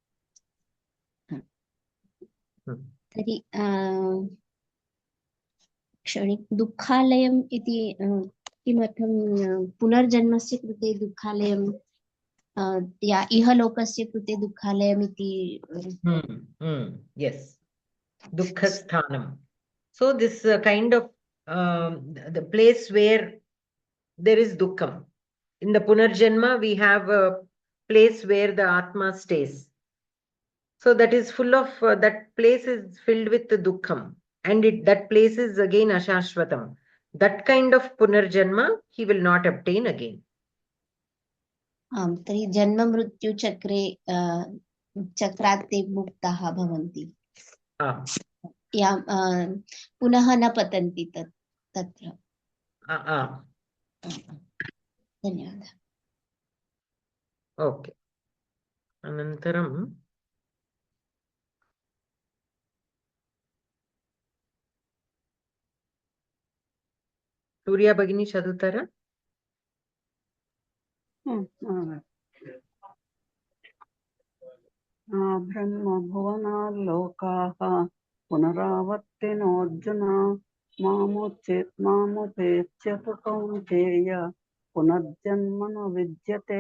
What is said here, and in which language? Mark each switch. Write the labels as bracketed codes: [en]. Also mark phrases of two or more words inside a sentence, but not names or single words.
[sa] तर्हि क्षणिक दुःखालयम् इति किमर्थं? पुनर्जन्मस्य कृते दुःखालयं या इहलोकस्य कृते दुःखालयम् इति. [en] Yes, dukkha-sthanam. So this kind of the place where there is dukkham. In the punarjanma, we have a place where the atma stays. So that is full of that place is filled with the dukkham, and that place is again ashashvatam. That kind of punarjanma he will not obtain again. [sa] तर्हि जन्म मृत्यु चक्रे चक्रात् ते मुक्ताः भवन्ति. या पुनः न पतन्ति तत्र. धन्यवादः. [te] Okay. అనంతరం సూర్య భగిని చదువుతారా? [sa] బ్రహ్మ భువనాల్లోకాః పునరావర్తినోऽర్జున మాముపేత్య కౌంతేయ పునర్జన్మన విద్యతే.